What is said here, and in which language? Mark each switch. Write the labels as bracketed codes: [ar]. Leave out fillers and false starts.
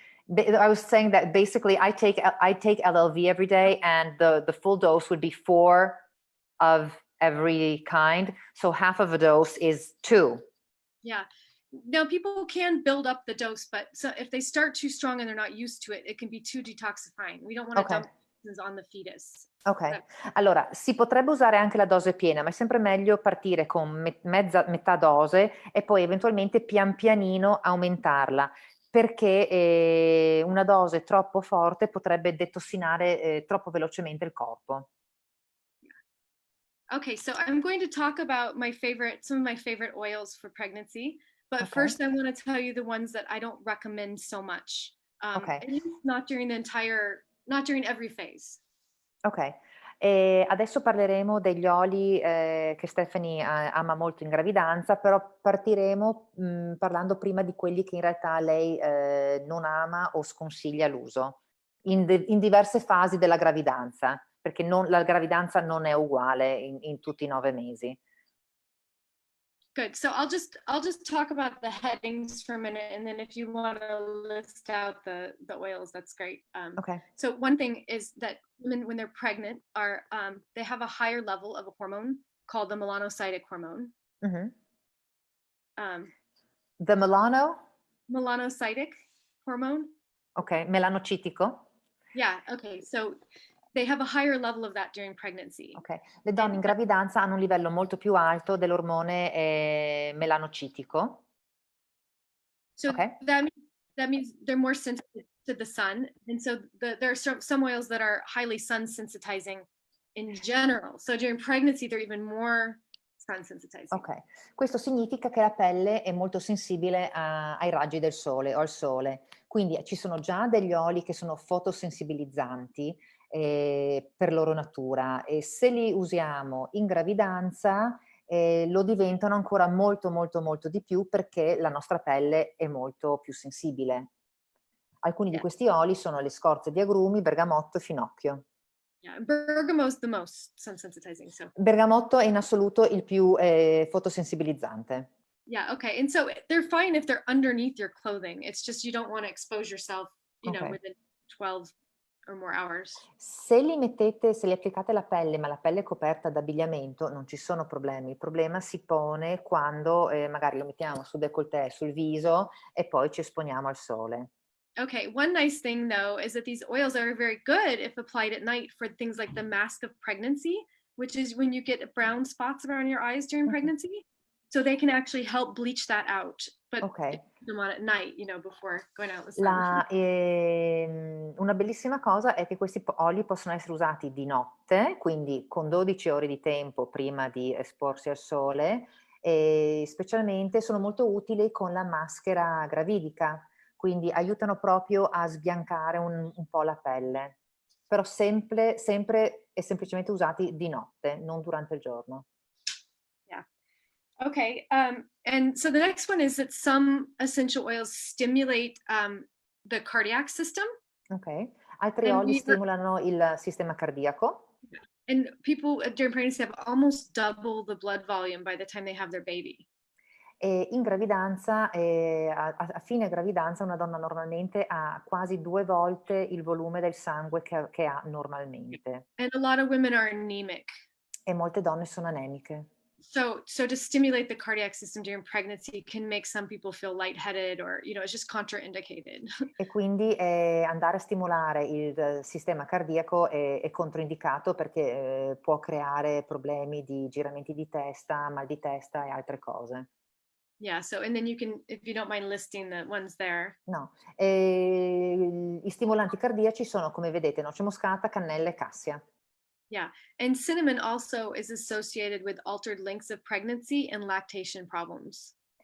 [en] I was saying that basically I take LLV every day and the full dose would be 4 of every kind. So half of a dose is 2. Yeah. Now people can build up the dose, but so if they start too strong and they're not used to it, it can be too detoxifying. We don't want to dump toxins on the fetus. [it] Ok, allora si potrebbe usare anche la dose piena, ma è sempre meglio partire con metà dose e poi eventualmente pian pianino aumentarla, perché una dose troppo forte potrebbe detossinare troppo velocemente il corpo. [en] Okay, so I'm going to talk about some of my favorite oils for pregnancy, but first I want to tell you the ones that I don't recommend so much. At least not during every phase. Ok, [it] adesso parleremo degli oli che Stephanie ama molto in gravidanza, però partiremo parlando prima di quelli che in realtà lei non ama o sconsiglia l'uso in diverse fasi della gravidanza, perché la gravidanza non è uguale in tutti i 9 mesi. [en] Good. So I'll just talk about the headings for a minute, and then if you want to list out the oils, that's great. Okay. So one thing is that women, when they're pregnant, they have a higher level of a hormone called the melanocytic hormone. Mm-hmm. The melanocytic hormone. [it] Okay, melanocitico. [en] Yeah. Okay. So they have a higher level of that during pregnancy. Okay. [it] Le donne in gravidanza hanno un livello molto più alto dell'ormone melanocitico. [en] So that means they're more sensitive to the sun, and so there are some oils that are highly sun sensitizing in general. So during pregnancy, they're even more sun sensitizing. [it] Ok, questo significa che la pelle è molto sensibile ai raggi del sole o al sole, quindi ci sono già degli oli che sono fotosensibilizzanti per loro natura e se li usiamo in gravidanza lo diventano ancora molto molto molto di più perché la nostra pelle è molto più sensibile. Alcuni di questi oli sono le scorze di agrumi, bergamotto e finocchio. [en] Yeah, bergamo's the most sun sensitizing. So [it] Bergamotto è in assoluto il più fotosensibilizzante. [en] yeah, okay. And so they're fine if they're underneath your clothing. It's just you don't want to expose yourself, you know, Okay. within 12 or more hours. [it] Se li applicate alla pelle, ma la pelle è coperta d'abbigliamento, non ci sono problemi. Il problema si pone quando magari lo mettiamo sul décolleté, sul viso e poi ci esponiamo al sole. [en] Okay, one nice thing though is that these oils are very good if applied at night for things like the mask of pregnancy, which is when you get brown spots around your eyes during pregnancy. So they can actually help bleach that out. But Okay. put them on at night, you know, before going out in the sun. [it] Una bellissima cosa è che questi oli possono essere usati di notte, quindi con 12 ore di tempo prima di esporsi al sole, e specialmente sono molto utili con la maschera gravidica, quindi aiutano proprio a sbiancare un po' la pelle, però sempre e semplicemente usati di notte, non durante il giorno. [en] Yeah. Okay. And so the next one is that some essential oils stimulate the cardiac system. [it] Okay. Altri [en] And [it] oli stimolano il sistema cardiaco. [en] and people during pregnancy have almost double the blood volume by the time they have their baby. [it] E in gravidanza, a fine gravidanza una donna normalmente ha quasi 2 volte il volume del sangue che ha normalmente [en] And a lot of women are anemic. [it] e molte donne sono anemiche. [en] So to stimulate the cardiac system during pregnancy can make some people feel lightheaded or, you know, it's just contraindicated. [it] E quindi andare a stimolare il sistema cardiaco è controindicato perché può creare problemi di giramenti di testa, mal di testa e altre cose. [en] Yeah. So, and then you can, if you don't mind listing the ones there. [it] No, i stimolanti cardiaci sono, come vedete, noce moscata, cannella e cassia. [en] Yeah. And cinnamon also is associated with altered lengths of pregnancy and lactation problems.